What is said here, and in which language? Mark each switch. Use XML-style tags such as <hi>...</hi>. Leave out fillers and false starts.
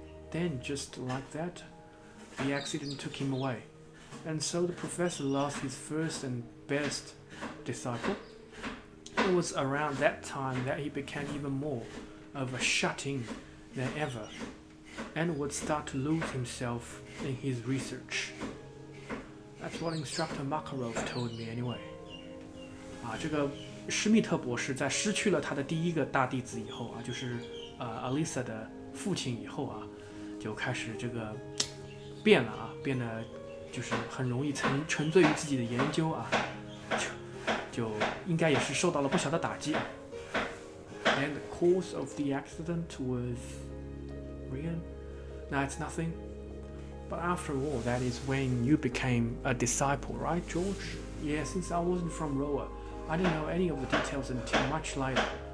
<en>Then, just like that, the accident took him away, and so the professor lost his first and best disciple. It was around that time that he became even more of a shut-in than ever, and would start to lose himself in his research. That's what Instructor Makarov told me anyway.</en> <zh>这个施密特博士在失去了他的第一个大弟子以后就是Alisa 的父亲以后就开始这个变了变得就是很容易沉醉于自己的研究就应该也是受到了不小的打击。</zh> <en>And the cause of the accident was Rian? No, it's nothing. But after all, that is when you became a disciple, right, George? Yeah, since I wasn't from Roa, I didn't know any of the details until much later.</en>